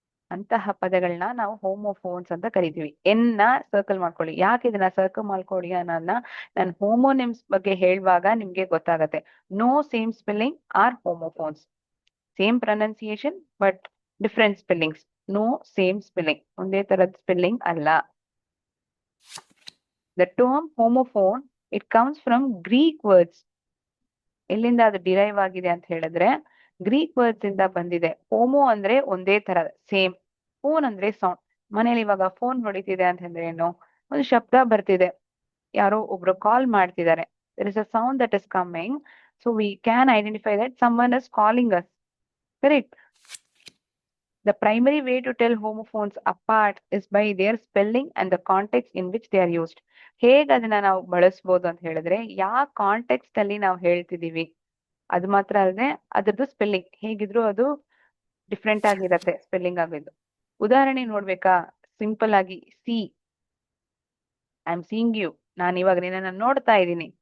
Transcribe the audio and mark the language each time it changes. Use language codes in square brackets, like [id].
[kn] ಅಂತಹ ಪದಗಳನ್ನ ನಾವು ಹೋಮೋಫೋನ್ಸ್ ಅಂತ ಕರಿತೀವಿ. ಎನ್ ನ ಸರ್ಕಲ್ ಮಾಡ್ಕೊಳ್ಳಿ. ಯಾಕೆ ಇದನ್ನ ಸರ್ಕಲ್ ಮಾಡ್ಕೊಳ್ಳಿ ಅನ್ನೋದನ್ನ ನಾನು ಹೋಮೋನಿಮ್ಸ್ ಬಗ್ಗೆ ಹೇಳುವಾಗ ನಿಮ್ಗೆ ಗೊತ್ತಾಗತ್ತೆ. [en] No same spelling are homophones. Same pronunciation but different spellings. No same spelling, [kn] ಒಂದೇ ತರದ್ ಸ್ಪೆಲ್ಲಿಂಗ್ ಅಲ್ಲ. [en] The term homophone, it comes from Greek words. [kn] ಎಲ್ಲಿಂದ ಅದು ಡಿರೈವ್ ಆಗಿದೆ ಅಂತ ಹೇಳಿದ್ರೆ ಗ್ರೀಕ್ ವರ್ಡ್ಸ್ ಇಂದ ಬಂದಿದೆ. ಹೋಮೋ ಅಂದ್ರೆ ಒಂದೇ ತರ, ಸೇಮ್. ಫೋನ್ ಅಂದ್ರೆ ಸೌಂಡ್. ಮನೇಲಿ ಇವಾಗ ಫೋನ್ ಹೊಡಿತಿದೆ ಅಂತ ಅಂದ್ರೆ ಏನು? ಒಂದು ಶಬ್ದ ಬರ್ತಿದೆ, ಯಾರೋ ಒಬ್ರು ಕಾಲ್ ಮಾಡ್ತಿದ್ದಾರೆ. [en] there is a sound that is coming, so we can identify that someone is calling us. Correct? The primary way to tell homophones apart is by their spelling and the context in which they are used. [kn] ಹೇಗೆ ಅದನ್ನ ನಾವು ಬಳಸ್ಬೋದು ಅಂತ ಹೇಳಿದ್ರೆ, ಯಾವ context ಅಲ್ಲಿ ನಾವು ಹೇಳ್ತಿದೀವಿ ಅದು ಮಾತ್ರ ಅಲ್ಲದೆ ಅದ್ರದ್ದು ಸ್ಪೆಲ್ಲಿಂಗ್ ಹೇಗಿದ್ರು ಅದು ಡಿಫ್ರೆಂಟ್ ಆಗಿರತ್ತೆ ಸ್ಪೆಲ್ಲಿಂಗ್ ಆಗಿದ್ದು. ಉದಾಹರಣೆ ನೋಡ್ಬೇಕಾ? ಸಿಂಪಲ್ ಆಗಿ C, [en] I am seeing you, [kn] ನಾನು ಇವಾಗ ನಿನ್ನನ್ನ ನೋಡ್ತಾ ಇದ್ದೀನಿ.